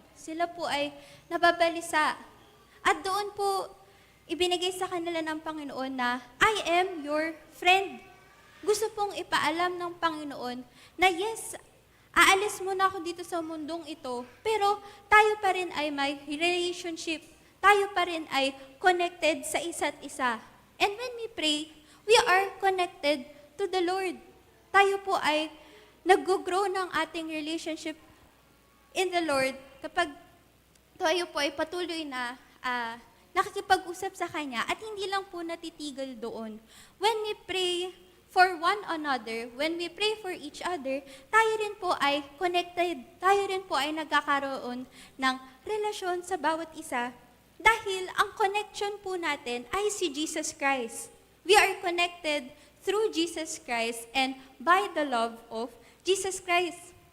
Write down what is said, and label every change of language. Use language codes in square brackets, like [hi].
[tl] Sila po ay nababalisa. At doon po, ibinigay sa kanila ng Panginoon na, [en] I am your friend. [tl] Gusto pong ipaalam ng Panginoon na yes, aalis muna ako dito sa mundong ito, pero tayo pa rin ay may relationship. Tayo pa rin ay connected sa isa't isa. [en] And when we pray, we are connected to the Lord. [tl] Tayo po ay nag-grow ng ating relationship [en] in the Lord [tl] kapag tayo po ay patuloy na nakikipag-usap sa Kanya at hindi lang po natitigil doon. [en] When we pray for one another, when we pray for each other, [tl] tayo rin po ay connected, tayo rin po ay nagkakaroon ng relasyon sa bawat isa dahil ang connection po natin ay si Jesus Christ. [en] We are connected through Jesus Christ and by the love of Jesus Christ.